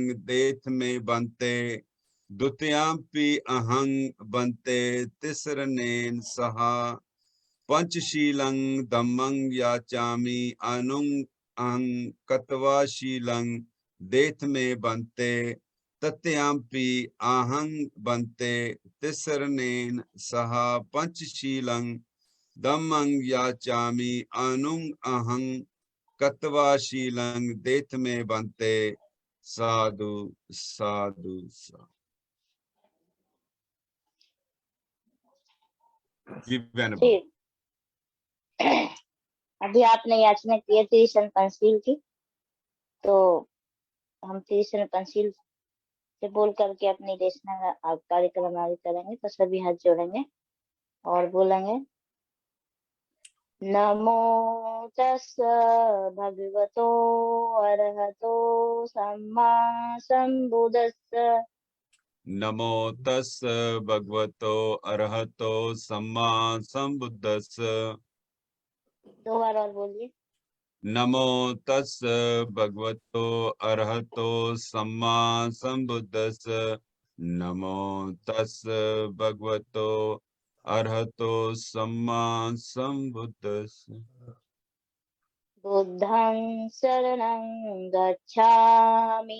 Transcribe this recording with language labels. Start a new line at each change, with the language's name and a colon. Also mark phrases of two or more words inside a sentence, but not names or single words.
Pali: देथ में बन्ते द्वितीयाम्पि अहं बन्ते तिसरनेन सह पंचशीलं धम्मं याचामि अनुं अहं कत्वा शीलं देथ में बन्ते तत्यम्पि अहं बन्ते तिसरनेन सह पंचशीलं धम्मं याचामि अनुं अहं कत्वा शीलं देथ में बन्ते। साधु साधु साधु।
Hindi: जी बहन। जी, अभी आपने याचना की है त्रिशरण पंचशील की, तो हम त्रिशरण पंचशील से बोल करके अपनी देशना कार्यक्रम आगे करेंगे। तो सभी हाथ जोड़ेंगे और बोलेंगे
Pali: नमो तस्स भगवतो अरहतो सम्मा संबुद्धस्स। नमो तस् भगवतो अरहतो सम्मा संबुद्धस्स।
Hindi: दो बार और बोलिए।
Pali: नमो तस् भगवतो अरहतो सम्मा संबुद्धस्स। नमो तस् भगवतो अरहतो सम्मा संबुद्धस्स। बुद्धं शरणं गच्छामि